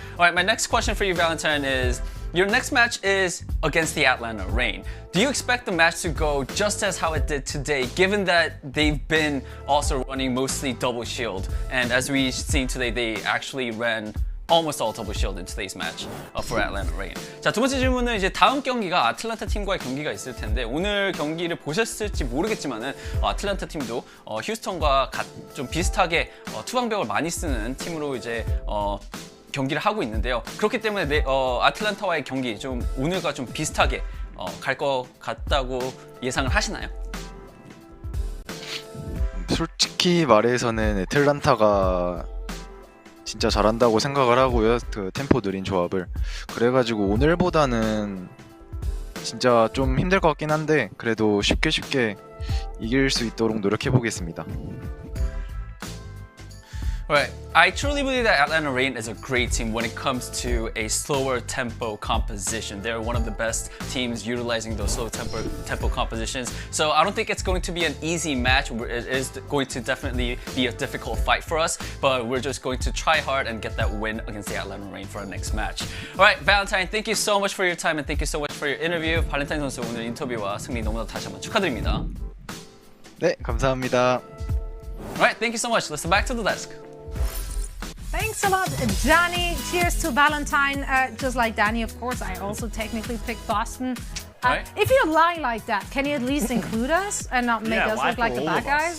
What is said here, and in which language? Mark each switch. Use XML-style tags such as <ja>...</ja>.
<en>All right, my next question for you, Valentine, is your next match is against the Atlanta Reign. Do you expect the match to go just as how it did today, given that they've been also running mostly double shield, and as we've seen today, they actually ran almost all double shield in today's match for Atlanta Reign.</en> <ko>자, 두 번째 질문은 이제 다음 경기가 아틀란타 팀과의 경기가 있을 텐데 오늘 경기를 보셨을지 모르겠지만은 아틀란타 팀도 휴스턴과 좀 비슷하게 투방벽을 많이 쓰는 팀으로 이제 경기를 하고 있는데요. 그렇기 때문에 아틀란타와의 경기 좀 오늘과 좀 비슷하게 갈 것 같다고 예상을 하시나요? 솔직히 말해서는 애틀란타가 진짜 잘한다고 생각을 하고요. 그 템포 느린 조합을. 그래가지고 오늘보다는 진짜 좀 힘들 것 같긴 한데 그래도 쉽게 이길 수 있도록 노력해 보겠습니다.</ko> <en>Right. I truly believe that Atlanta Reign is a great team when it comes to a slower tempo composition. They're one of the best teams utilizing those slow tempo compositions. So I don't think it's going to be an easy match. It is going to definitely be a difficult fight for us, but we're just going to try hard and get that win against the Atlanta Reign for our next match. All right, Valentine, thank you so much for your time and thank you so much for your interview.</en> <ko>발렌타인 선수 오늘 인터뷰와 승리 너무나 다시 한번 축하드립니다. 네, 감사합니다.</ko> <en>All right, thank you so much. Listen back to the desk. Thanks a lot, Danny. Cheers to Valentine. Just like Danny, of course, I also technically picked Boston. Right. If you lie like that, can you at least include us and not make us look like the bad guys?</en>